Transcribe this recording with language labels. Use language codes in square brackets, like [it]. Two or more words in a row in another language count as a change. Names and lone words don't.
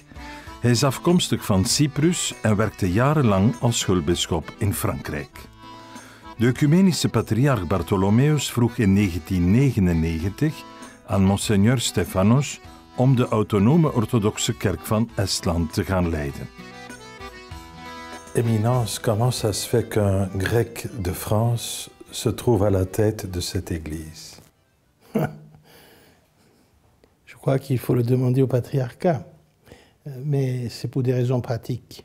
[nl] Hij is afkomstig van Cyprus en werkte jarenlang als schulbisschop in Frankrijk. De ecumenische patriarch Bartholomeus vroeg in 1999 aan Monseigneur Stefanos om de autonome orthodoxe kerk van Estland te gaan leiden. [fr] Éminence, comment ça se fait qu'un grec de France se trouve à la tête de cette église? Je crois qu'il faut le demander au patriarcat, mais c'est pour des raisons pratiques.